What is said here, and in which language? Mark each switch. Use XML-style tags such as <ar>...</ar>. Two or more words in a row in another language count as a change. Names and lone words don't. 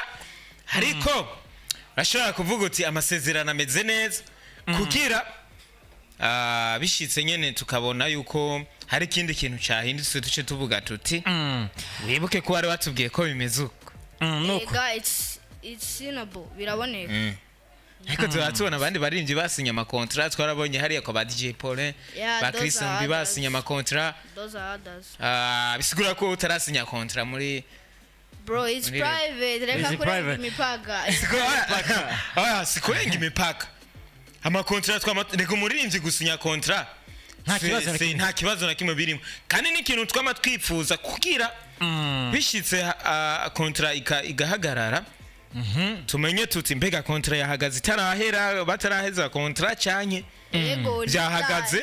<rn>Ariko ashaka kuvuga uti amasezerano ameze neza kugira bishitse nyene tukabona yuko hari ikindi kintu cyahindutse tuce tuvuga tuti wibuke ko wari watubwiye ko bimeze uko.</rn> <en>It's signable biraboneka.</en> <rn>Ariko turatubona abandi baririmbyi basinya amakontra twarabonye hariya kwa DJ Paulin ba Christian bibasinya amakontra.</rn> <en>Those are others.</en> <rn>Bisigura ko utarasinya kontra muri</rn> <en>bro, it's private.</en> <rn>Reka kurenga imipaka. Sikurenga imipaka. Amakontra reka umuririmbyi gusinya kontra nta kibazo na kimwe birimo kandi n'ikintu twama twifuza kugira bishitse kontra igahagarara tumenye tuti mbega kontra yahagaze itarahera bataraheza kontra cyanye byahagaze</rn>